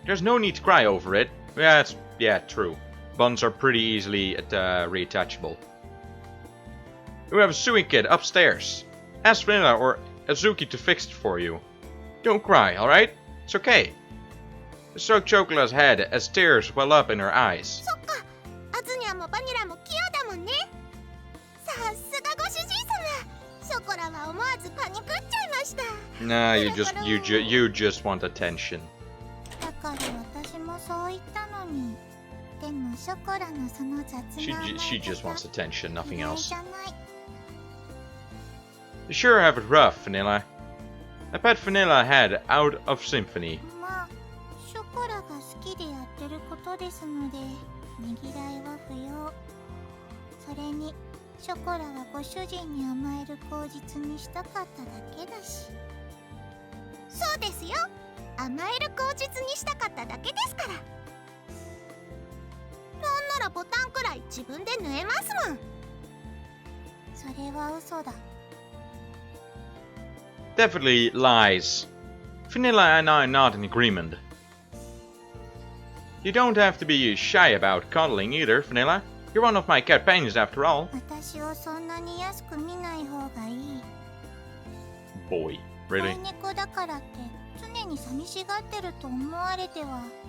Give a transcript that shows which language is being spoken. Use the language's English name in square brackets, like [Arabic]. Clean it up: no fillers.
[English] There's no need to cry over it. Yeah, true. Buns are pretty easily reattachable. We have a sewing kit upstairs. Ask Vanilla or Azuki to fix it for you. Don't cry, alright? It's okay. I stroke Chocola's head as tears well up in her eyes. [Japanese] そっか、アズニャもバニラも器用だもんね。さすがご主人様。ショコラは思わずパニクっちゃいました。 [English] Nah, you just want attention. [Japanese] だから私もそう言ったのに。でもショコラのその雑な [English] She just wants attention, nothing [Japanese] 嫌い [English] else. [Japanese] じゃない。 [English] You sure have it rough, Vanilla. I pat Vanilla head out of Symphony. [Japanese] まあ、ショコラが好きでやってることですので、ねぎらいは不要。それに、ショコラはご主人に甘える口実にしたかっただけだし。そうですよ。甘える口実にしたかっただけですから。なんならボタンくらい自分で縫えますもん。それは嘘だ。 [English] Definitely lies. Vanilla and I are not in agreement. You don't have to be shy about cuddling either, Vanilla. You're one of my companions after all. [Japanese] 私をそんなに安く見ない方がいい。 [English] Boy, really? [Japanese] 飼い猫だからって常に寂しがってると思われては。